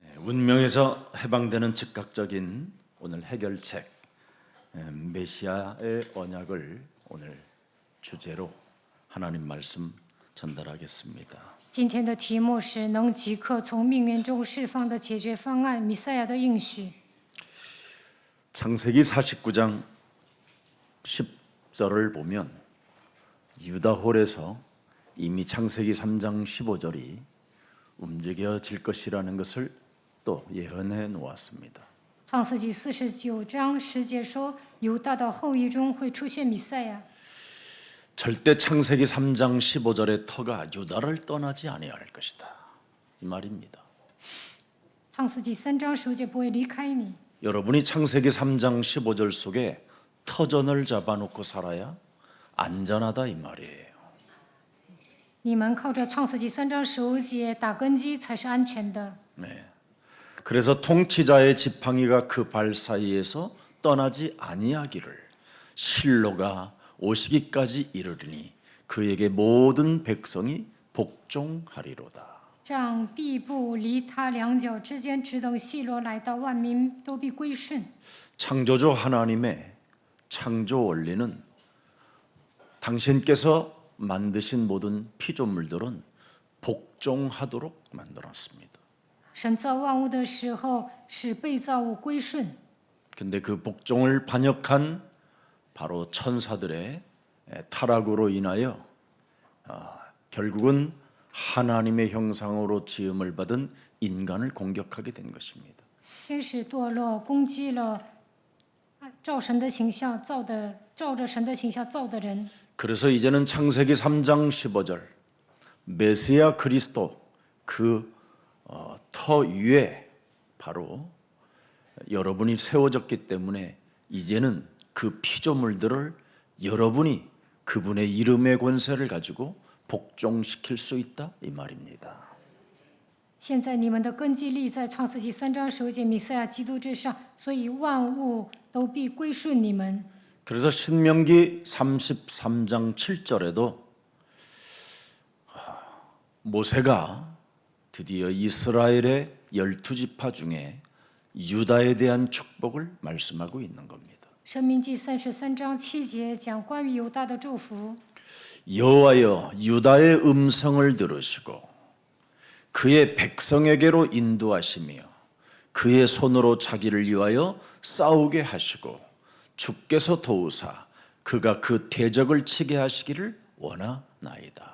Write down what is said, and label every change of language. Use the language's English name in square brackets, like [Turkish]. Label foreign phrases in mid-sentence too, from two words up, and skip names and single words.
[Korean] 문명에서 해방되는 즉각적인 오늘 해결책 메시아의 언약을 오늘 주제로 하나님 말씀 전달하겠습니다. [Chinese] 今天的题目是能即刻从命运中释放的解决方案，弥赛亚的应许。 [Korean] 창세기 49장 10절을 보면 유다홀에서 이미 창세기 3장 15절이 움직여질 것이라는 것을 또 예언해 놓았습니다. [Chinese] 创世纪49章10节说，犹大的后裔中会出现弥赛亚。 [Korean] 절대 창세기 3장 15절의 터가 유다를 떠나지 아니할 것이다. 이 말입니다. [Chinese] 创世纪3章15节不会离开你。 [Korean] 여러분이 창세기 3장 15절 속에 터전을 잡아놓고 살아야 안전하다 이 말이에요. [Chinese] 你们靠着创世纪3章15节打根基才是安全的。 [Korean] 네. 그래서 통치자의 지팡이가 그 발 사이에서 떠나지 아니하기를 실로가 오시기까지 이르리니 그에게 모든 백성이 복종하리로다. [Chinese] 这样必不离他两脚之间，只等细罗来到，万民都必归顺。 [Korean] 창조주 하나님의 창조 원리는 당신께서 만드신 모든 피조물들은 복종하도록 만들었습니다. [Chinese] 神造万物的时候，使被造物归顺。 [Korean] 근데 그 복종을 반역한 바로 천사들의 타락으로 인하여 결국은 하나님의 형상으로 지음을 받은 인간을 공격하게 된 것입니다. [Chinese] 天使堕落，攻击了照着神的形象造的人。 [Korean] 그래서 이제는 창세기 3장 15절 메시아 그리스도 그 터 위에 바로 여러분이 세워졌기 때문에 이제는 그 피조물들을 여러분이 그분의 이름의 권세를 가지고 복종시킬 수 있다 이 말입니다. [Chinese] 现在你们的根基立在创世纪3章15节弥赛亚基督之上，所以万物都必归顺你们。 [Korean] 그래서 신명기 33장 7절에도 모세가 드디어 이스라엘의 12지파 중에 유다에 대한 축복을 말씀하고 있는 겁니다. [Chinese] 申命记33章7节讲关于犹大的祝福。 [Korean] 여호와여 유다의 음성을 들으시고 그의 백성에게로 인도하시며 그의 손으로 자기를 위하여 싸우게 하시고 주께서 도우사 그가 그 대적을 치게 하시기를 원하나이다.